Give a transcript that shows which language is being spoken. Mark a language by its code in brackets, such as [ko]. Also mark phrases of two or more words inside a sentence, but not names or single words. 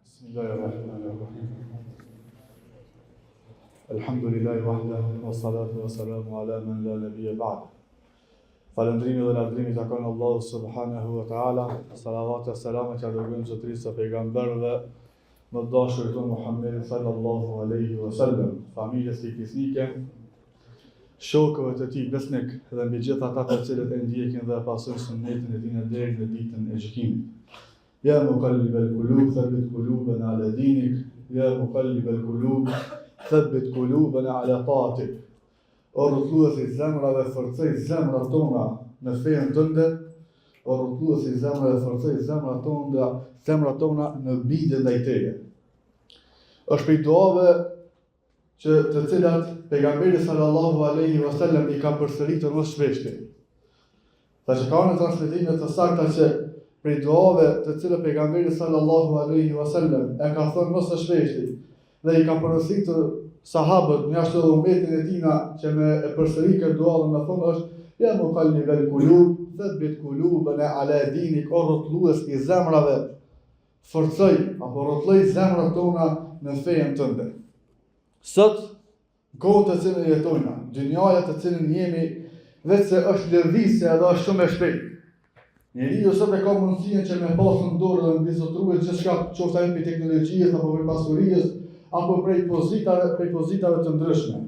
[ar] بسم الله الرحمن الرحيم. الحمد لله وحده، والصلاة والسلام على من لا نبي بعده. [sq] Falëndrimi dhe lavdrimi takon Allahu [ar] سبحانه وتعالى. [sq] Salavat e selamet që dërgojmë zotërisë së pejgamberëve, më dashurit tonë Muhammedin [ar] صلى الله عليه وسلم, [sq] familjes së fisnike, shokëve të tij besnik dhe mbi gjithë ata të cilët e ndjekin dhe pasojnë sunetin e tij deri në ditën e gjykimit. [ar] يا مقلب القلوب ثبت قلوبنا على دينك. يا مقلب القلوب ثبت قلوبنا على طاعتك. [sq] O rrotulluesi i zemrave, forcoj zemrat tona në fenë tënde. O rrotulluesi i zemrave, forcoj zemrat tona në bindje ndaj teje. Është prej duave që të cilat pejgamberi [ar] صلى الله عليه وسلم [sq] i ka përsëritur më shpesh. Tash ka në transmetime të sakta që prej duave të cilët pejgamberi [ar] صلى الله عليه وسلم [sq] e ka thënë më së shpeshti dhe i ka porositur sahabët mjashtë edhe ummetin e tina që me e përsëri këtë dua dhe me thonë është [ar] يا مقلب القلوب ثبت قلوبنا على دينك. [sq] O rrotullues i zemrave, forcoj apo rrotulloj zemrat tona në fenë tënde. Sot kohë të cilën jetojna, dynjaja të cilën jemi, vetë se është lëvizje edhe është shumë e shpejtë. Njeriu sot e ka mundësinë që me pasur në dorë dhe mbi zotëruar gjithçka, qoftë ajo mbi teknologjisë apo prej pasurisë apo prej pozitave të ndryshme.